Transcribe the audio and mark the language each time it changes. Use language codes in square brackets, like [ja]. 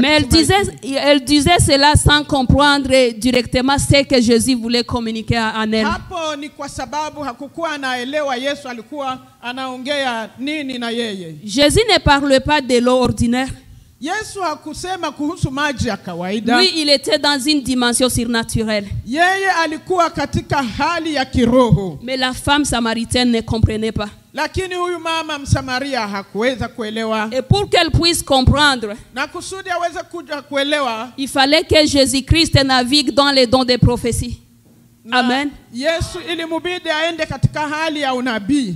[fr] Mais elle disait cela sans comprendre directement ce que Jésus voulait communiquer en elle. [sw] Hapo ni kwa sababu hakukuwa anaelewa Yesu alikuwa anaongea nini na yeye. [fr] Jésus ne parle pas de l'eau ordinaire. [sw] Yesu hakusema kuhusu maji ya kawaida. [fr] Lui, il était dans une dimension surnaturelle. [sw] Yeye alikuwa katika hali ya kiroho. [fr] Mais la femme samaritaine ne comprenait pas. [sw] Lakini huyu mama Msamaria hakuweza kuelewa. [fr] Et pour qu'elle puisse comprendre, [sw] na kusudi aweze kuja kuelewa, [fr] il fallait que Jésus-Christ navigue dans les dons de prophétie. Amen. [sw] Yesu ilimubidi aende katika hali ya unabii.